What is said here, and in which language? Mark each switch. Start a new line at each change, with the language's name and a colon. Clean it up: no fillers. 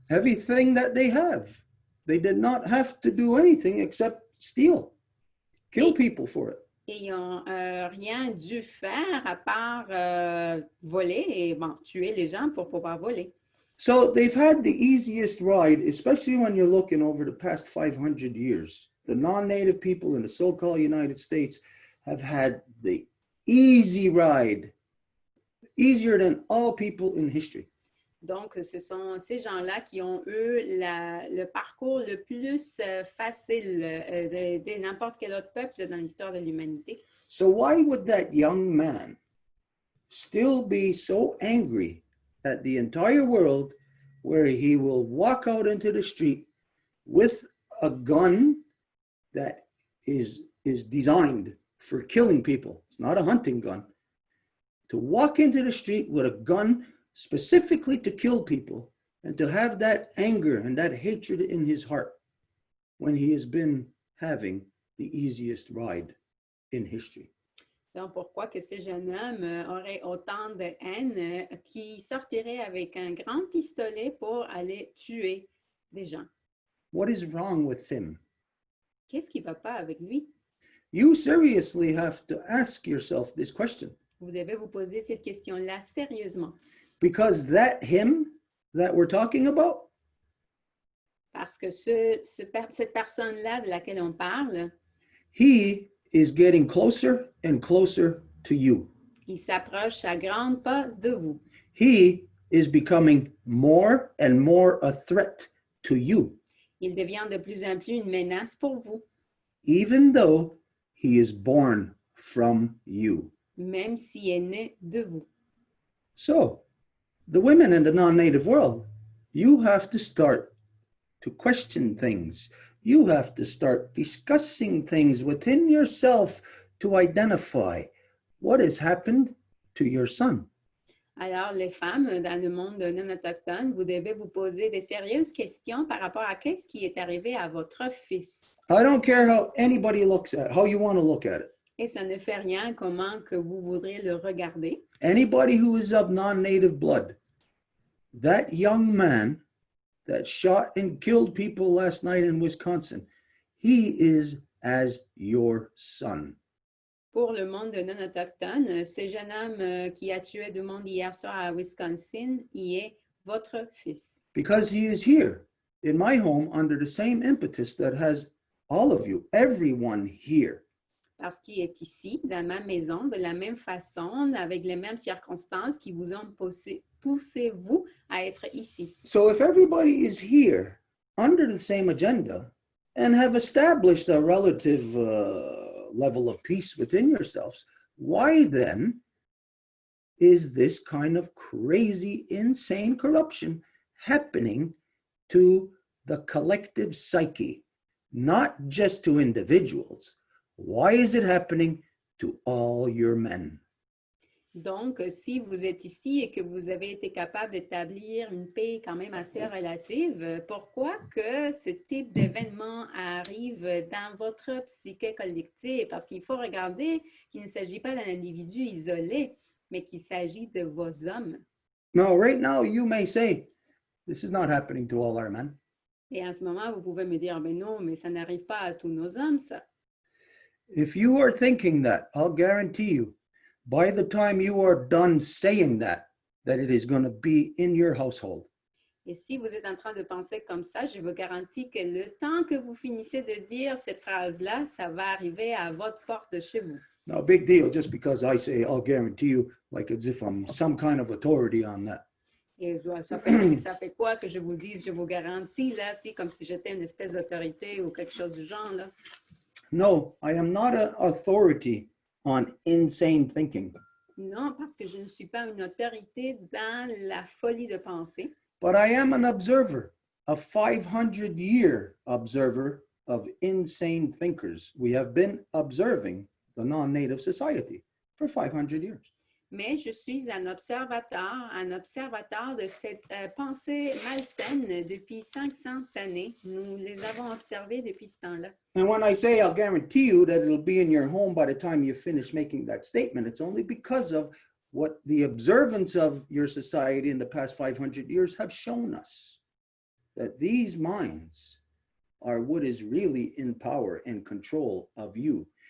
English: Everything that they have, they did not have to do anything except steal. kill people for it.
French: Et ils n'ont rien dû faire à part voler et bon, tuer les gens pour pouvoir voler.
English: So they've had the easiest ride, especially when you're looking over the past 500 years. The non-native people in the so-called United States have had the easy ride, easier than all people in history.
French: Donc, ce sont ces gens-là qui ont eu le parcours le plus facile de n'importe quel autre peuple dans l'histoire de l'humanité.
English: So why would that young man still be so angry at the entire world where he will walk out into the street with a gun that is designed for killing people? It's not a hunting gun. To walk into the street with a gun specifically to kill people and to have that anger and that hatred in his heart when he has been having the easiest ride in history.
French: Donc, pourquoi que ce jeune homme aurait autant de haine qui sortirait avec un grand pistolet pour aller tuer des gens?
English: What is wrong with him?
French: Qu'est-ce qui ne va pas avec lui?
English: You seriously have to ask yourself this question.
French: Vous devez vous poser cette question-là sérieusement.
English: Because that him that we're talking about,
French: Parce que cette personne-là de laquelle on parle,
English: he is getting closer and closer to you.
French: il s'approche à grands pas de vous.
English: He is becoming more and more a threat to you,
French: Il devient de plus en plus une menace pour vous,
English: even though he is born from you.
French: même s'il est né de vous.
English: So, the women in the non-native world, you have to start to question things. You have to start discussing things within yourself to identify what has happened to your son.
French: Alors, les femmes dans le monde non autochtone, vous devez vous poser des sérieuses questions par rapport à qu'est-ce qui est arrivé à votre fils.
English: I don't care how anybody looks at it, how you want to look at it.
French: Et ça ne fait rien comment que vous voudrez le regarder.
English: Anybody who is of non-native blood, that young man that shot and killed people last night in Wisconsin, he is as your son.
French: Pour le monde non autochtone, ce jeune homme qui a tué du monde hier soir à Wisconsin, il est votre fils.
English: Because he is here in my home under the same impetus that has all of you, everyone here.
French: Parce qu'il est ici, dans ma maison, de la même façon, avec les mêmes circonstances qui vous ont poussé vous à être ici.
English: So if everybody is here under the same agenda and have established a relative level of peace within yourselves, why then is this kind of crazy, insane corruption happening to the collective psyche, not just to individuals? Why is it happening to all your men?
French: Donc, si vous êtes ici et que vous avez été capable d'établir une paix quand même assez relative, pourquoi que ce type d'événement arrive dans votre psyché collective? Parce qu'il faut regarder qu'il ne s'agit pas d'un individu isolé, mais qu'il s'agit de vos hommes.
English: No, right now you may say, this is not happening to all our men.
French: Et en ce moment, vous pouvez me dire, ben non, mais ça n'arrive pas à tous nos hommes, ça.
English: If you are thinking that, I'll guarantee you, by the time you are done saying that it is going to be in your household.
French: Et si vous êtes en train de penser comme ça, je vous garantis que le temps que vous finissez de dire cette phrase-là, ça va arriver à votre porte de chez vous.
English: No big deal, just because I say I'll guarantee you, like as if I'm some kind of authority on that.
French: Et ça fait quoi que je vous dise, je vous garantis, là, c'est comme si j'étais une espèce d'autorité ou quelque chose du genre, là.
English: No, I am not an authority on insane thinking.
French: Non, parce que je ne suis pas une autorité dans la folie de penser.
English: But I am an observer, a 500-year observer of insane thinkers. We have been observing the non-native society for 500 years.
French: Mais je suis un observateur de cette pensée malsaine depuis 500 années. Nous les avons observées depuis ce temps-là.
English: And when I say I'll guarantee you that it'll be in your home by the time you finish making that statement, it's only because of what the observance of your society in the past 500 years have shown us. That these minds are what is really in power and control of you.